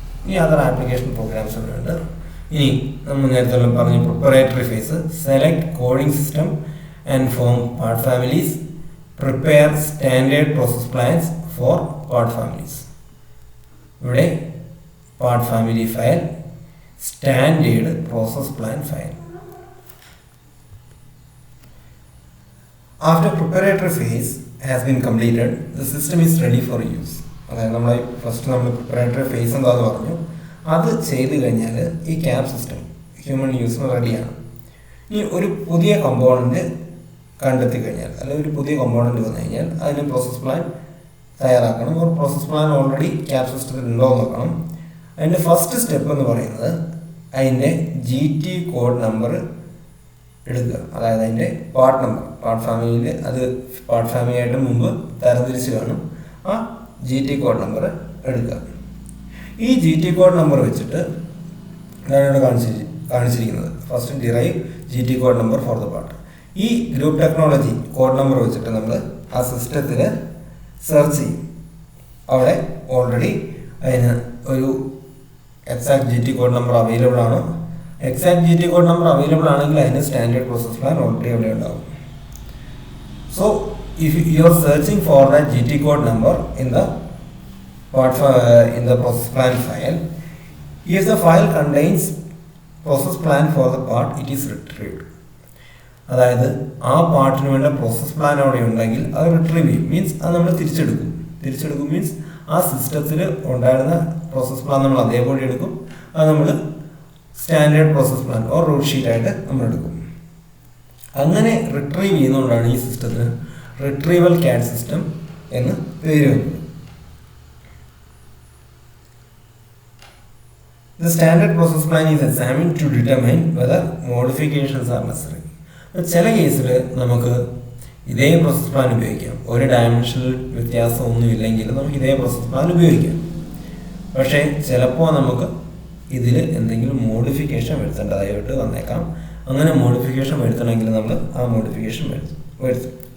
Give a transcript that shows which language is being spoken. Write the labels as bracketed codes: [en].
[ml] ഈ other application programmes ഇവിടെ ഉണ്ട്. ഇനി നമ്മൾ നേരത്തെ പറഞ്ഞ preparatory face, [en] select coding system and form part families, [ml] prepare standard process plans for part families. ഇവിടെ part family file, standard process plan file. [en] After preparatory phase has been completed, the system is ready for use. [ml] അതായത് നമ്മൾ first നമ്മൾ preparatory face എന്താണെന്ന് പറഞ്ഞു, അത് ചെയ്ത് കഴിഞ്ഞാൽ ഈ ക്യാപ് സിസ്റ്റം ഹ്യൂമൻ യൂസിന് റെഡിയാണ്. ഇനി ഒരു പുതിയ കമ്പോണൻറ്റ് കണ്ടെത്തി കഴിഞ്ഞാൽ, അല്ലെങ്കിൽ ഒരു പുതിയ കമ്പോണൻറ്റ് വന്നു കഴിഞ്ഞാൽ അതിന് പ്രോസസ് പ്ലാൻ തയ്യാറാക്കണം. ഒരു പ്രോസസ് പ്ലാൻ ഓൾറെഡി ക്യാപ് സിസ്റ്റത്തിൽ ഉണ്ടോ എന്ന് നോക്കണം. അതിൻ്റെ ഫസ്റ്റ് സ്റ്റെപ്പ് എന്ന് പറയുന്നത് അതിൻ്റെ GT കോഡ് നമ്പർ എടുക്കുക. അതായത് അതിൻ്റെ പാർട്ട് നമ്പർ, പാർട്ട് ഫാമിലിയിൽ അത് പാർട്ട് ഫാമിലിയായിട്ട് മുമ്പ് തരംതിരിച്ച് കാണും. ആ GT കോഡ് നമ്പർ എടുക്കുക. ഈ GT കോഡ് നമ്പർ വെച്ചിട്ട് ഞാനിവിടെ കാണിച്ചിരിക്കുന്നത് [en] First derive GT code number for the part. [ml] ഈ ഗ്രൂപ്പ് ടെക്നോളജി കോഡ് നമ്പർ വെച്ചിട്ട് നമ്മൾ ആ സിസ്റ്റത്തിൽ സെർച്ച് ചെയ്യും. അവിടെ ഓൾറെഡി അതിന് ഒരു exact GT code number available ആണ്. Exact GT code number available ആണെങ്കിൽ അതിന് സ്റ്റാൻഡേർഡ് പ്രോസസ് പ്ലാൻ ഓൾറെഡി അവിടെ ഉണ്ടാവും. [en] So if you are searching for that GT code number in the process plan file, if the file contains process plan for the part, it is retrieved. [ml] അതായത് ആ പാർട്ടിന് വേണ്ട process plan അവിടെ ഉണ്ടെങ്കിൽ അത് retrieve ചെയ്യും. Means അത് നമ്മൾ തിരിച്ചെടുക്കും means ആ സിസ്റ്റത്തിൽ ഉണ്ടായിരുന്ന പ്രോസസ് പ്ലാൻ നമ്മൾ അതേപോലെ എടുക്കും. അത് നമ്മൾ standard process plan or root ഷീറ്റായിട്ട് നമ്മൾ എടുക്കും. അങ്ങനെ റിട്രീവ് ചെയ്യുന്നതുകൊണ്ടാണ് ഈ സിസ്റ്റത്തിന് റിട്രീവൽ CAD സിസ്റ്റം എന്ന് പേര് വന്നത്. [en] The standard process plan is examined to determine whether modifications are necessary. [ml] ചില കേസിൽ നമുക്ക് ഇതേ പ്രോസസ് പ്ലാൻ ഉപയോഗിക്കാം. ഒരു ഡയമെൻഷണൽ വ്യത്യാസം ഒന്നും ഇല്ലെങ്കിൽ നമുക്ക് ഇതേ പ്രോസസ് പ്ലാൻ ഉപയോഗിക്കാം. പക്ഷേ ചിലപ്പോൾ നമുക്ക് ഇതിൽ എന്തെങ്കിലും മോഡിഫിക്കേഷൻ വരുത്തേണ്ടതായിട്ട് വന്നേക്കാം. അങ്ങനെ മോഡിഫിക്കേഷൻ വരുത്തണമെങ്കിൽ നമ്മൾ ആ മോഡിഫിക്കേഷൻ വരുത്തും.